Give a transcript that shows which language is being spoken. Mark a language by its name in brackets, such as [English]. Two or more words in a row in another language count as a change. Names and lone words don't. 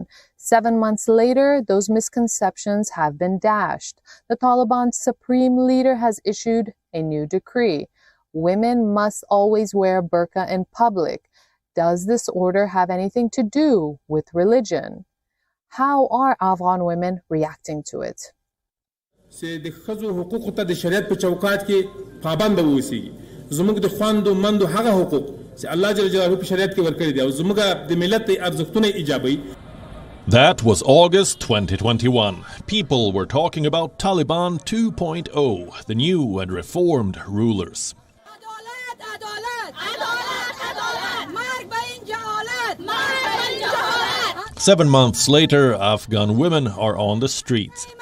[English] 7 months later, those misconceptions have been dashed. The Taliban's supreme leader has issued a new decree. Women must always wear a burqa in public. Does this order have anything to do with religion? How are Afghan women reacting to it? [Pashto] چې د ښځو حقوقو ته د شریعت په چوکاټ کې پابند واوسیږي زموږ د خواندو مندو هغه حقوق چې الله جل جلاله په شریعت کې ورکړي دي او زموږ د ملت ارزښتونه ایجابوي. [English] That was August 2021. People were talking about Taliban 2.0, the new and reformed rulers. 7 months later, Afghan women are on the streets.